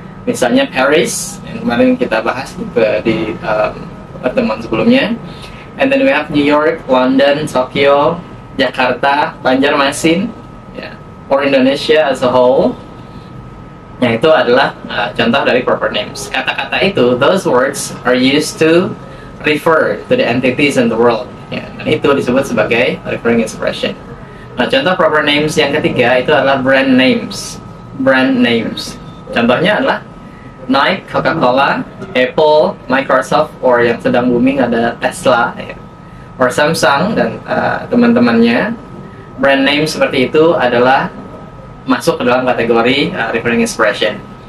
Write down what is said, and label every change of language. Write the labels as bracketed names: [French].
[Indonesian] Misalnya Paris, yang kemarin kita bahas di pertemuan sebelumnya. [English] And then we have New York, London, Tokyo, Jakarta, Banjarmasin, yeah. Or Indonesia as a whole. [Indonesian] Yang itu adalah contoh dari [English] proper names. [Indonesian] Kata-kata itu, [English] those words are used to refer to the entities in the world. Yeah. [Indonesian] Dan itu disebut sebagai referring expression. Nah, contoh proper names yang ketiga itu adalah brand names. Brand names. Contohnya adalah Nike, Coca-Cola, Apple, Microsoft, or yang sedang booming ada Tesla, ya. Or Samsung dan teman-temannya. Brand name seperti itu adalah masuk ke dalam kategori referring expression.